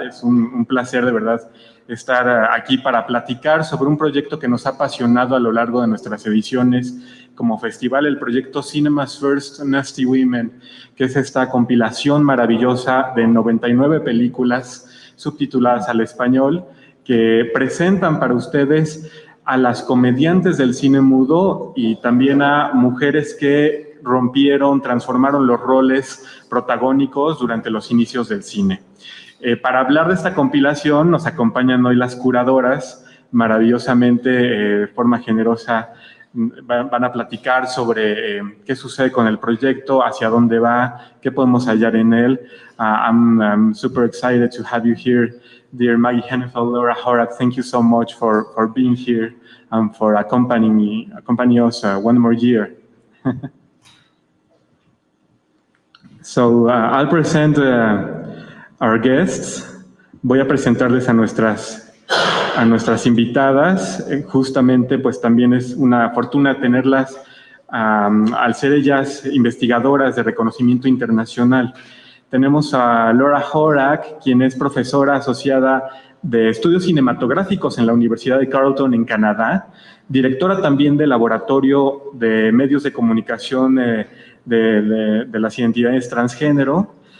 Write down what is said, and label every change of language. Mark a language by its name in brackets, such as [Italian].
[Spanish] Es un placer de verdad estar aquí para platicar sobre un proyecto que nos ha apasionado a lo largo de nuestras ediciones como festival, el proyecto Cinema's First Nasty Women, que es esta compilación maravillosa de 99 películas subtituladas al español que presentan para ustedes a las comediantes del cine mudo y también a mujeres que rompieron, transformaron los roles protagónicos durante los inicios del cine. Para hablar de esta compilación nos acompañan hoy las curadoras, maravillosamente, de forma generosa, van a platicar sobre qué sucede con el proyecto, hacia dónde va, qué podemos hallar en él. [English] I'm super excited to have you here, dear Maggie, Hennefeld, Laura, Horak. Thank you so much for being here and for accompanying us one more year. So I'll present our guests. [Spanish] Voy a presentarles a nuestras invitadas. Justamente, pues también es una fortuna tenerlas al ser ellas investigadoras de reconocimiento internacional. Tenemos a Laura Horak, quien es profesora asociada de estudios cinematográficos en la Universidad de Carleton, en Canadá, directora también del Laboratorio de Medios de Comunicación de las Identidades Transgénero.